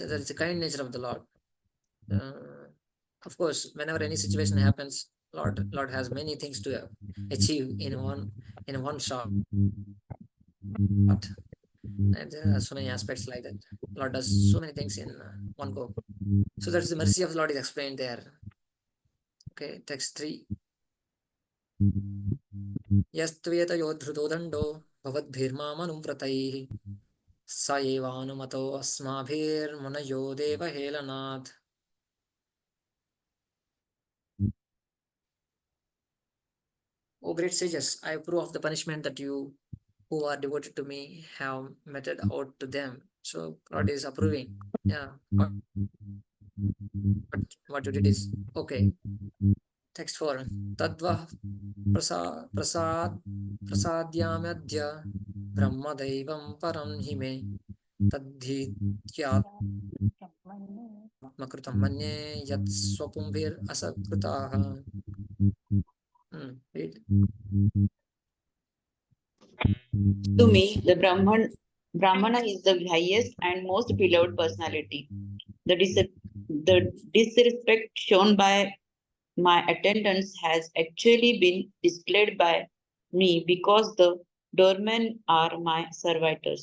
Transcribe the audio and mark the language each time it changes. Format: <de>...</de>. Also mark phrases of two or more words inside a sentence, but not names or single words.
<en>That's the kind nature of the Lord. Of course, whenever any situation happens, Lord has many things to achieve in one shot. And there are so many aspects like that. Lord does so many things in one go. So that's the mercy of the Lord is explained there. Okay, text 3.</en> <sa>Yastveta yodhruto dando bhavadbhirmamanumvrataihi sa evanumato asmabhir munayo deva helanat.</sa> <en>O great sages, I approve of the punishment that you who are devoted to me have meted out to them. So Lord is approving. Yeah. What you did is okay. Text 4.</en> <sa>Tadva prasadyamyadya brahmadaivam param hime tadhityatmakrutam manye yat swapumbhir asakrutaha.</sa> <en>Read. To me, the Brahmana is the highest and most beloved personality. The disrespect shown by my attendants has actually been displayed by me because the doormen are my servitors.</en>